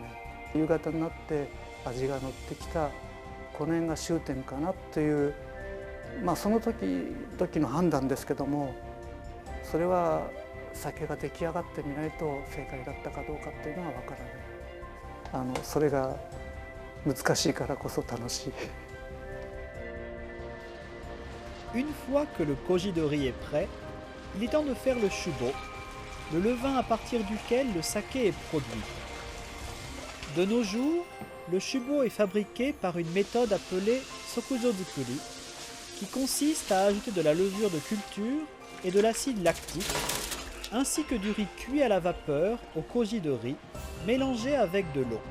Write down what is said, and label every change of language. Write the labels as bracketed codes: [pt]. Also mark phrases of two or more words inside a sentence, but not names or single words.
[ja] 夕方になって味が乗ってきた、この辺が終点かなという、その時々の判断ですけども、それは酒が出来上がってみないと正解だったかどうかっていうのは分からない。それが難しいからこそ楽しい。 [fr] Une fois que le koji de riz est prêt, il est temps de faire le shubo, le levain à partir duquel le saké est produit. De nos jours, le shubo est fabriqué par une méthode appelée sokuzozukuri, qui consiste à ajouter de la levure de culture et de l'acide lactique, ainsi que du riz cuit à la vapeur au koji de riz, mélangé avec de l'eau.